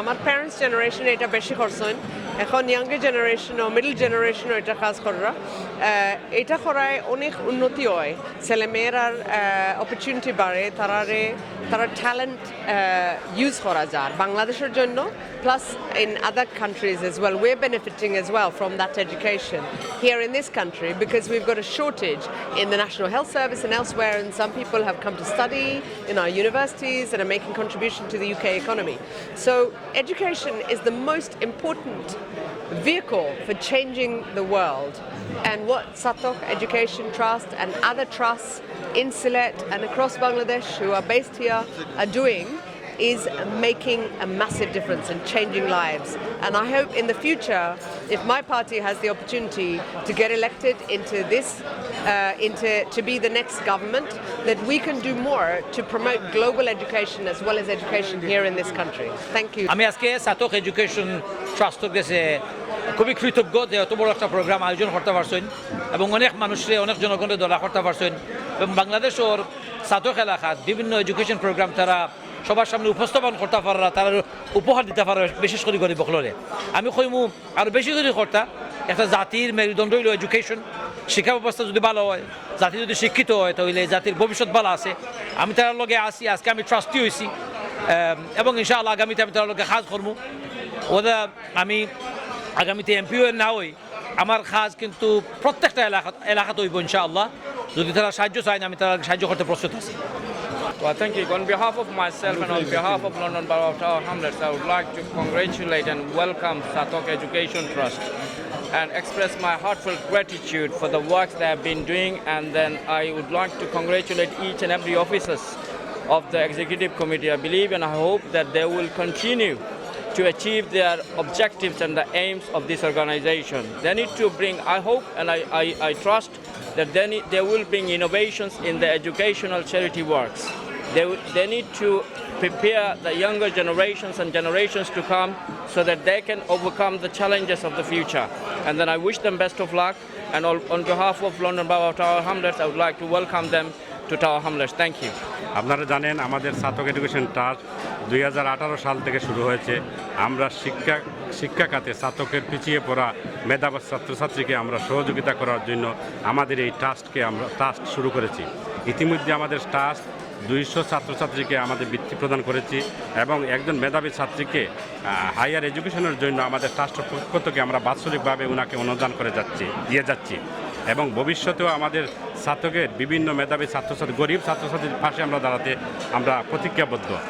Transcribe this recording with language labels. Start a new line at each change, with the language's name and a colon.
Bangla: আমার প্যারেন্টস জেনারেশনে এটা বেশি করছেন, এখন ইয়াঙ্গার জেনারেশন ও মিডল জেনারেশনও এটা কাজ করা। এটা করায় অনেক উন্নতি হয়, ছেলেমেয়েরার অপরচুনিটি বাড়ে, তারা ট্যালেন্ট ইউজ করা যায় বাংলাদেশের জন্য, plus
English: in other countries as well. We're benefiting as well from that education here in this country because we've got a shortage in the National Health Service and elsewhere, and some people have come to study in our universities and are making contribution to the UK economy. So education is the most important vehicle for changing the world, and what Satok Education Trust and other trusts in Sylhet and across Bangladesh who are based here are doing is making a massive difference and changing lives. And I hope in the future, if my party has the opportunity to get elected into this, to be the next government, that we can do more to promote global education as well as education here in this country. Thank you.
Bangla: আমি আজকে সাতক education ট্রাস্টের কাছে খুবই কৃতজ্ঞ যে এত বড় একটা প্রোগ্রাম আয়োজন করতে পারছেন এবং অনেক মানুষের অনেক জনগণের দলা করতে পারছেন এবং বাংলাদেশের সাতক এলাকাত বিভিন্ন এডুকেশন প্রোগ্রাম তারা সবার সামনে উপস্থাপন করতে পারা, তারা উপহার দিতে পারে, বিশেষ করে গরিব বকলরে। আমি কইমু আরও বেশি করে করতা একটা জাতির মেরুদণ্ড হইল এডুকেশন। শিক্ষা ব্যবস্থা যদি ভালো হয়, জাতি যদি শিক্ষিত হয়, তাহলে জাতির ভবিষ্যৎ ভালো আছে। আমি তার লগে আসি, আজকে আমি ট্রাস্টি হয়েছি এবং ইনশাআল্লাহ আগামীতে আমি তার লগে কাজ করবো। ওরা আমি আগামীতে এমপিও না হই, আমার কাজ কিন্তু প্রত্যেকটা এলাকাতে হইব ইনশাআল্লাহ। যদি তারা সাহায্য চায়, আমি তারা সাহায্য করতে প্রস্তুত আছি।
English: Well, thank you. On behalf of myself and on behalf of London Borough of Tower Hamlets, I would like to congratulate and welcome Satok Education Trust and express my heartfelt gratitude for the work they have been doing, and then I would like to congratulate each and every officers of the executive committee. I believe and I hope that they will continue to achieve their objectives and the aims of this organization. They need to bring, I hope and I trust that they will bring innovations in the educational charity works. They need to prepare the younger generations and generations to come so that they can overcome the challenges of the future. And then I wish them best of luck, and on behalf of London Borough of Tower Hamlets, I would like to welcome them to Tower Hamlets. Thank you.
Bangla: আপনারা জানেন আমাদের সাতক education trust 2018 সাল থেকে শুরু হয়েছে। আমরা শিক্ষা খাতে সাতকের পিছিয়ে পড়া মেধাবী ছাত্রছাত্রীকে আমরা সহযোগিতা করার জন্য আমাদের এই ট্রাস্ট শুরু করেছি। ইতিমধ্যে আমাদের ট্রাস্ট 200 ছাত্রছাত্রীকে আমাদের বৃত্তি প্রদান করেছি এবং একজন মেধাবী ছাত্রীকে হায়ার এডুকেশনের জন্য আমাদের ট্রাস্টের পক্ষ থেকে আমরা বাৎসরিকভাবে ওনাকে অনুদান দিয়ে যাচ্ছি এবং ভবিষ্যতেও আমাদের ছাত্রদের বিভিন্ন মেধাবী ছাত্রছাত্রী, গরিব ছাত্রছাত্রীর পাশে আমরা দাঁড়াতে আমরা প্রতিজ্ঞাবদ্ধ।